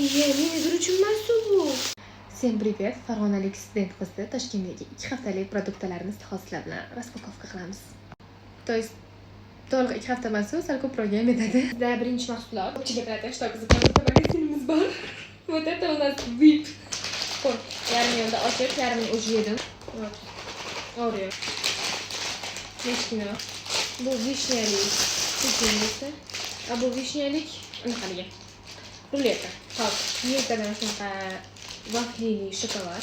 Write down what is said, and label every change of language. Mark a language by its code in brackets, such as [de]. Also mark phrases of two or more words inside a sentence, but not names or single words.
[uz] Menedor uchun emas bu. [ru] Всем привет! [uz] Farg'onalik student qizi Toshkentdagi 2 haftalik produktlarimiz hosila bilan распаковка qilamiz. То есть to'liq 2 hafta emas, sal ko'proq ham ketadi. Bizda birinchi mahsulot. Ko'pchilik bilan что qiziqarli magazinimiz bor. [ru] Вот это у нас VIP. [uz] Qo'y, yarim yo'lda ochib, yarimini o'zi yedim. Oreo. Nechkina. Bu vishniyalik pechenniesi. A bu vishniyalik anaqaliga. Ruleta. Hop, niyatadan shunaqa vaflili shokolad.